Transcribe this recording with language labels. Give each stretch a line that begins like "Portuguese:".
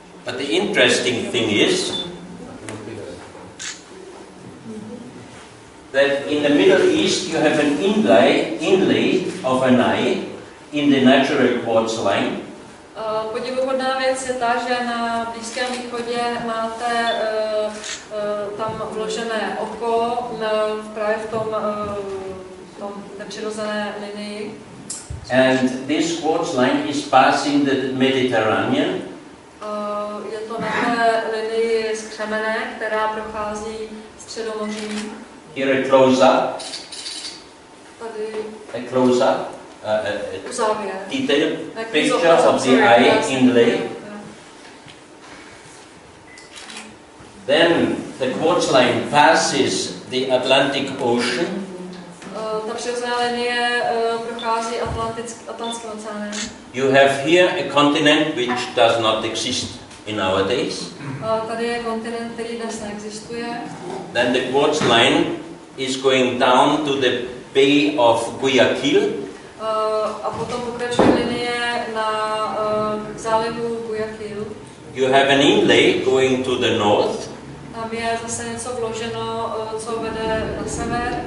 English: But the interesting thing is that in the Middle East you have an inlay of an eye in the natural quartz line.
Czech: Podivuhodná věc je ta, že na Blízkém východě máte tam vložené oko právě v tom nepřirozené linii.
English: And this quartz line is passing the Mediterranean.
Czech: Je to na té linii skřemene, která prochází Středomoří.
English: Here a close-up.
Czech: Tady
English: A close-up.
Czech: závěr.
English: Detailed picture of the eye inlay. Then the quartz line passes the Atlantic Ocean.
Czech: Ta přirozená linie prochází Atlantským oceánem.
English: You have here a continent which does not exist in our days.
Czech: Tady je kontinent, který dnes neexistuje.
English: Then the quartz line is going down to the Bay of Guayaquil.
Czech: A potom pokračuje linie na zálivu Guayaquil.
English: You have an inlay going to the north.
Czech: Tam je zase něco vloženo, co vede na sever.